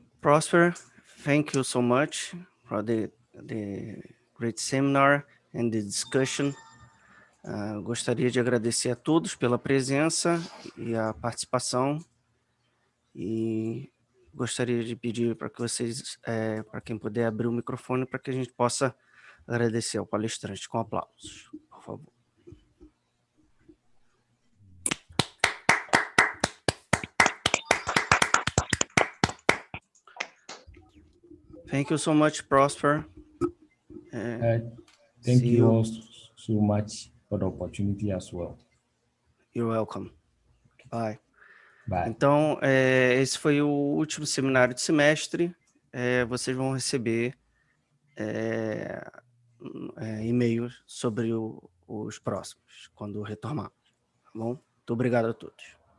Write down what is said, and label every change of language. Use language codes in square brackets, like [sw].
[en] Prosper, thank you so much for the great seminar and the discussion. [pt] Gostaria de agradecer a todos pela presença e a participação, e gostaria de pedir para que vocês, para quem puder abrir o microfone, para que a gente possa agradecer ao palestrante com aplausos, por favor. [en] Thank you so much, Prosper. Thank you all so much for the opportunity as well. You're welcome. Bye. Bye. [pt] Então, esse foi o último seminário de semestre. Vocês vão receber e-mails sobre os próximos, quando retornar. Tá bom? Muito obrigado a todos.